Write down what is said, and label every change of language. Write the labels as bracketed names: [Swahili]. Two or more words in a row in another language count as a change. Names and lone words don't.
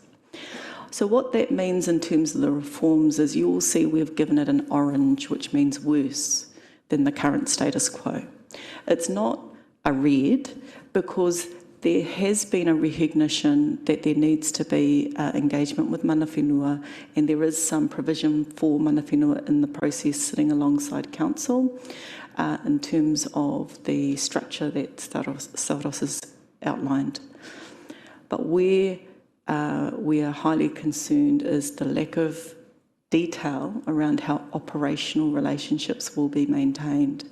[English] So what that means in terms of the reforms is you will see we've given it an orange, which means worse than the current status quo. It's not a red because there has been a recognition that there needs to be engagement with [Māori] mana whenua, [English] and there is some provision for [Māori] mana whenua [English] in the process sitting alongside Council in terms of the structure that Stavros has outlined. But where we are highly concerned is the lack of detail around how operational relationships will be maintained.